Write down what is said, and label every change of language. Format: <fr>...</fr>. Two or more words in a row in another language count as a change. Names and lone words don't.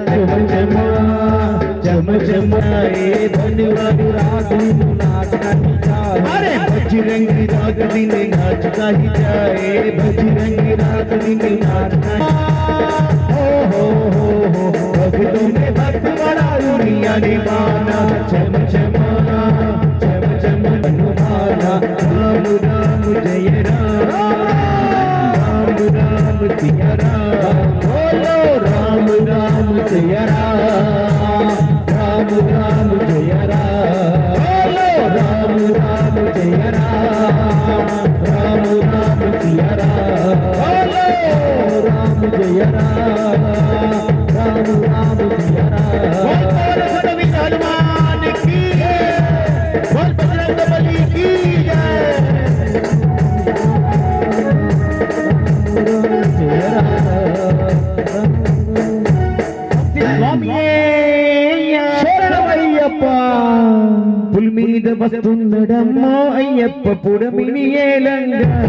<hi>चम चमाए धन्यवाद रात दिन नाचता ही जाए अरे बजरंगी रात दिन नाचता ही जाए बजरंगी रात दिन नाचता हो भक्तों में भक्त बड़ा दुनिया निभाना चम चमा हनुमाना राम राम जय राम राम राम सिया राम बोलो राम राम सिया राम राम राम जय राम बोलो राम राम जय राम राम राम सिया राम बोलो राम जय राम राम राम सिया राम हनुमान की बोल बजरंग बली की जय</hi> <te>పులి మీద వస్తున్నడమ్మో అయ్యప్ప పుడమిని ఏలంగా</te>